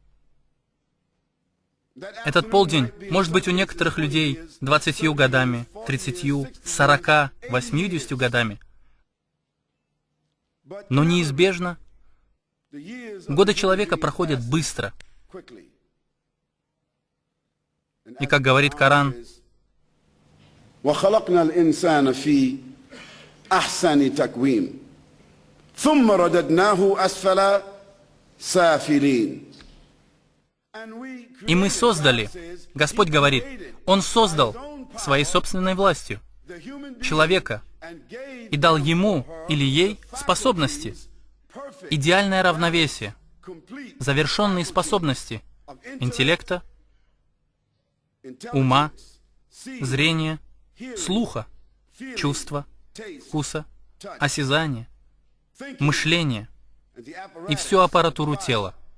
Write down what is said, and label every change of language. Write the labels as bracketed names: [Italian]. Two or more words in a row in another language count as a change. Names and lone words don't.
[Russian] Этот полдень может быть у некоторых людей 20 годами, 30, 40, 80 годами. Но неизбежно годы человека проходят быстро. И как говорит Коран, [Arabic] وَخَلَقْنَا الْإِنسَانَ فِي أَحْسَنِ تَقْوِيمٍ ثُمَّ رَدَدْنَاهُ أَسْفَلَ سَافِلِينَ. [Russian] и мы создали, Господь говорит, Он создал своей собственной властью человека и дал ему или ей способности, идеальное равновесие, завершенные способности интеллекта, ума, зрения, слуха, чувства, вкуса, осязания, мышления и всю аппаратуру тела.